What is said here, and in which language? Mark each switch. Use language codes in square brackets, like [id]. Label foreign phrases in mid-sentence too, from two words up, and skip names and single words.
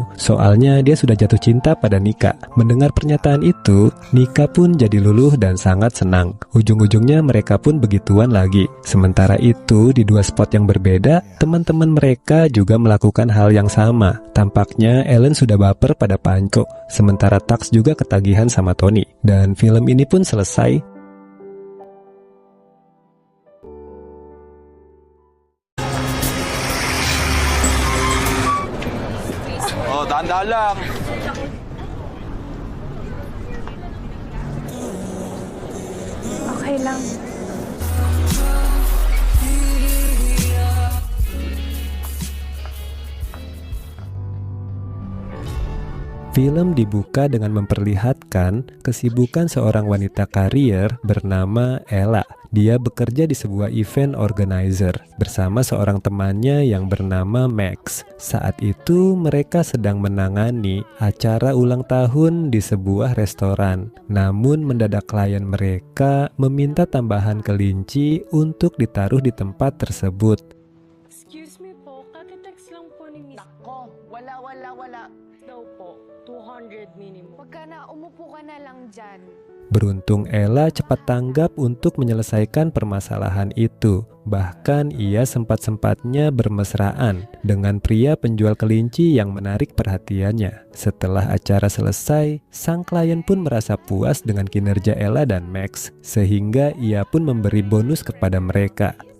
[id] Soalnya dia sudah jatuh cinta pada Nika. Mendengar pernyataan itu, Nika pun jadi luluh dan sangat senang. Ujung-ujungnya mereka pun begituan lagi. Sementara itu, di dua spot yang berbeda, teman-teman mereka juga melakukan hal yang sama. Tampaknya Ellen sudah baper pada Panco, sementara Tax juga ketagihan sama Tony. Dan film ini pun selesai. [tl] Oh, dahan-dahan lang. Okay lang. [id] Film dibuka dengan memperlihatkan kesibukan seorang wanita karier bernama Ella. Dia bekerja di sebuah event organizer bersama seorang temannya yang bernama Max. Saat itu mereka sedang menangani acara ulang tahun di sebuah restoran. Namun mendadak klien mereka meminta tambahan kelinci untuk ditaruh di tempat tersebut. [en] Excuse me [tl] po, kakitext lang po ni Miss. Nako, wala. Daw po, 200 minimum. Pagka na, umupo ka na lang dyan. [id] Beruntung Ella cepat tanggap untuk menyelesaikan permasalahan itu. Bahkan ia sempat-sempatnya bermesraan dengan pria penjual kelinci yang menarik perhatiannya. Setelah acara selesai, sang klien pun merasa puas dengan kinerja Ella dan Max, sehingga ia pun memberi bonus kepada mereka.